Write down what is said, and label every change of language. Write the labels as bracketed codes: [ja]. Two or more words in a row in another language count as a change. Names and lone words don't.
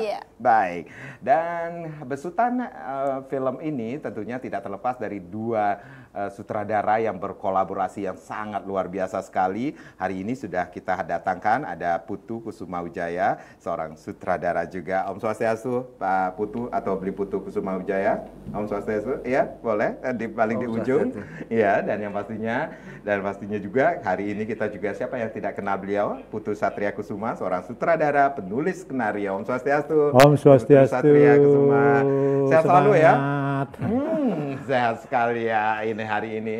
[id] Iya. Baik. Dan besutan film ini tentunya tidak terlepas dari 2 sutradara yang berkolaborasi yang sangat luar biasa sekali. Hari ini sudah kita datangkan ada Putu Kusuma Wijaya, seorang sutradara juga. [ban] Om Swastiastu, [id] Pak Putu atau Beli Putu Kusuma Wijaya. [ban] Om Swastiastu, [id] ya boleh di paling di ujung. Iya, dan pastinya juga hari ini kita juga, siapa yang tidak kenal beliau, Putu Satria Kusuma, seorang sutradara, penulis skenario. [ban] Om Swastiastu. Om Swastiastu. [id] Putu Satria Kusuma. Sehat selalu ya. Semangat. Sehat sekali ya ini hari ini.